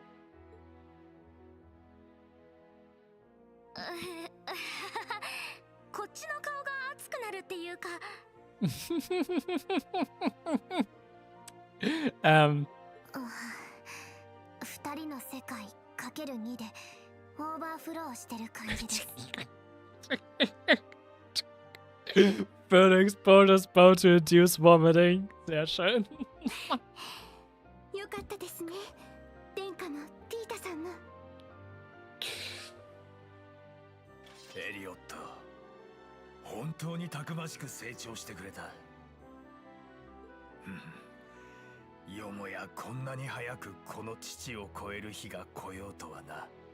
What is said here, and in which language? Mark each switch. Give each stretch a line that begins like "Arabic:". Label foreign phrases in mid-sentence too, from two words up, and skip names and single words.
Japanese: こっちの顔が熱くなるっていうか。二人の世界かける2でオーバーフローしてる感じです。
English: Further exposure is bound to induce vomiting.
German: Sehr schön.
Japanese: よかったですね、殿下のティータさんの。エリオット、本当にたくましく成長してくれた。よもやこんなに早くこの父を超える日が来ようとはな。